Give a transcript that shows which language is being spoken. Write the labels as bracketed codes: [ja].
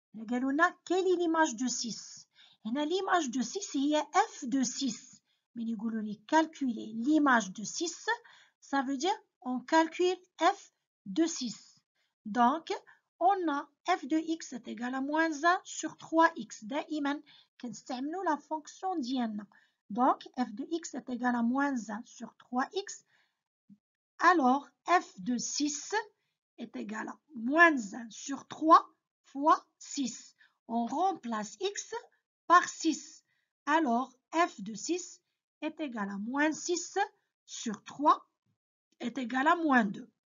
[ar] قالوا لنا [fr] quelle est l'image de 6? هنا l'image de 6 هي f de 6. Mais [ar] يقولوا لي [fr] calculer l'image de 6, ça veut dire on calcule f de 6. Donc on a f de x est égal à moins 1 sur 3x. [ar] دائما كنستعملوا [fr] la fonction [ar] ديالنا. [fr] Donc f de x est égal à moins 1 sur 3x. Alors, f de 6 est égal à moins 1 sur 3 fois 6. On remplace x par 6. Alors, f de 6 est égal à moins 6 sur 3 est égal à moins 2.